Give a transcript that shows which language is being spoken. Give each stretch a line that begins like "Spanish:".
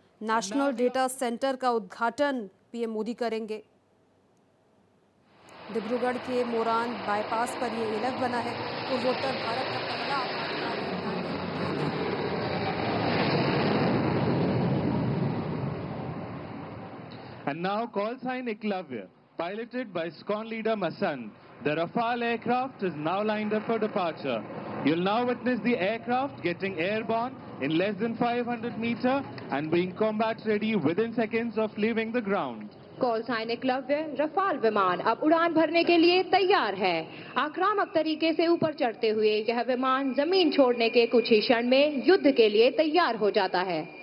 Hindi: National data centre का उद्घाटन PM Modi करेंगे। डिब्रूगढ़ के मोरान बाईपास पर ये ईएलएफ बना है। पूर्वोत्तर भारत का पहला आपातकालीन
English: And now call sign Eklavya, piloted by SCON leader Masan. The Rafale aircraft is now lined up for departure. You'll now witness the aircraft getting airborne in less than 500 meters and being combat ready within seconds of leaving the ground.
Hindi: Call sign Eklavya Rafale विमान अब उड़ान भरने के लिए तैयार है। आक्रामक तरीके से ऊपर चढ़ते हुए यह विमान जमीन छोड़ने के कुछ ही क्षण में युद्ध के लिए तैयार हो जाता है।